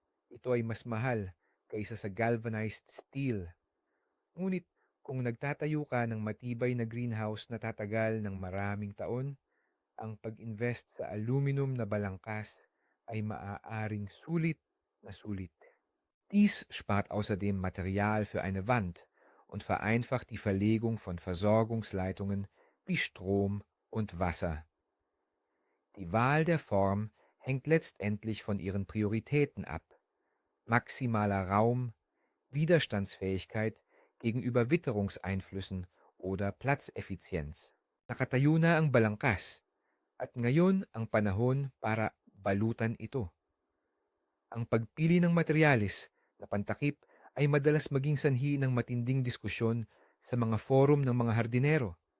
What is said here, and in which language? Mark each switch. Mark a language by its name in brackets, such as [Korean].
[Filipino] Ito ay mas mahal kaysa sa galvanized steel. Ngunit kung nagtatayo ka ng matibay na greenhouse na tatagal ng maraming taon, ang pag-invest sa aluminum na balangkas ay maaaring sulit na sulit. [German] Dies spart außerdem Material für eine Wand und vereinfacht die Verlegung von Versorgungsleitungen wie Strom und Wasser. Die Wahl der Form hängt letztendlich von ihren Prioritäten ab. Maximaler Raum, Widerstandsfähigkeit gegenüber Witterungseinflüssen oder Platzeffizienz. [Filipino] Nakatayo na ang balangkas at ngayon ang panahon para balutan ito. Ang pagpili ng materyales na pantakip ay madalas maging sanhi ng matinding diskusyon sa mga forum ng mga hardinero.